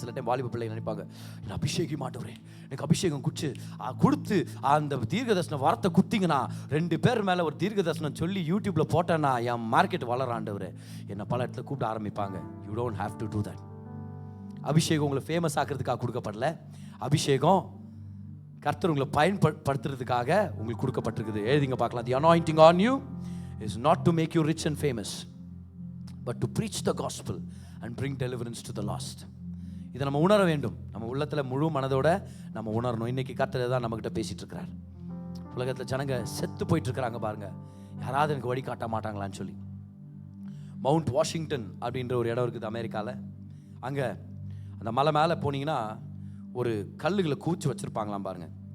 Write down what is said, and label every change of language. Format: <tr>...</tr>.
<ta>சில டைம் வாலிப பிள்ளை நினைப்பாங்க, என்ன அபிஷேகம் மாட்டவரே, எனக்கு அபிஷேகம் கொடுத்து அந்த தீர்க்க தரிசன வார்த்தை குத்திங்கன்னா 2 பேர் மேலே ஒரு தீர்க்க தரிசனம் சொல்லி யூடியூப்ல போட்டேன்னா என் மார்க்கெட் வளராண்டவர் என்ன பல இடத்துல கூப்பிட ஆரம்பிப்பாங்க.</ta> <en>You don't have to do that.</en> <ta>அபிஷேகம் உங்களை ஃபேமஸ் ஆக்கிறதுக்காக கொடுக்கப்படல. அபிஷேகம் கர்த்தர் உங்களை பயன்படுத்துறதுக்காக உங்களுக்கு கொடுக்கப்பட்டிருக்குது. எழுதிங்க பார்க்கலாம்.</ta> <en>The anointing on you is not to make you rich and famous, but to preach the gospel and bring deliverance to the lost.</en> <ta>இதை நம்ம உணர வேண்டும். நம்ம உள்ளத்துல முழு மனதோட நம்ம உணரணும். இன்னைக்கு கர்த்தர் தான் நம்மகிட்ட பேசிட்டு இருக்கிறார். உலகத்துல ஜனங்க செத்து போயிட்டு இருக்கிறாங்க பாருங்க. யாராவது எனக்கு வழி காட்ட மாட்டாங்களான்னு சொல்லி. மவுண்ட் வாஷிங்டன் அப்படின்ற ஒரு இடம் இருக்குது அமெரிக்கால. அங்க அந்த மலை மேலே போனீங்கன்னா ஒரு கல்லுகளை கூச்சி வச்சிருப்பாங்களாம் பாருங்க.</ta>